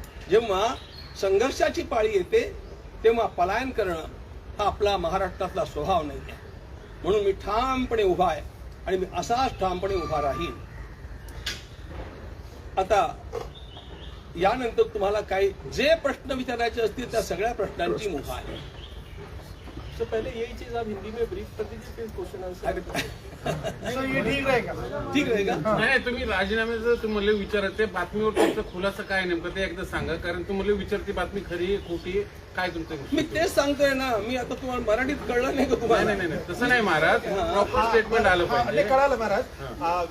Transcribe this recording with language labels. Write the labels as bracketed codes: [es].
[mr] जेव्हा संघर्षाची पाळी येते तेव्हा पलायन करणं हा आपला महाराष्ट्रातला स्वभाव नाही आहे. म्हणून मी ठामपणे उभा आहे आणि मी असाच ठामपणे उभा राहील. आता यानंतर तुम्हाला काही जे प्रश्न विचारायचे असतील त्या सगळ्या प्रश्नांची मुभा आहे. [hi] तो पहले यही चीज आप हिंदी में ब्रीफ कर दीजिए, फिर क्वेश्चन आंसर. ये ठीक रहेगा. ठीक रहेगा. [mr] नाही, तुम्ही राजीनाम्याचं तुम्हाला विचारते बातमीवर तुमचा खुलासा काय नेमकं ते एकदा सांगा. कारण तुम्हाला विचारते बातमी खरी आहे खोटी आहे काय तुमचं. मी तेच सांगतोय ना. मी आता तुम्हाला मराठीत कळलं नाही का तुम्हाला. नाही नाही नाही तसं नाही महाराज, प्रॉपर स्टेटमेंट आलं ते पाहिजे. कळालं महाराज.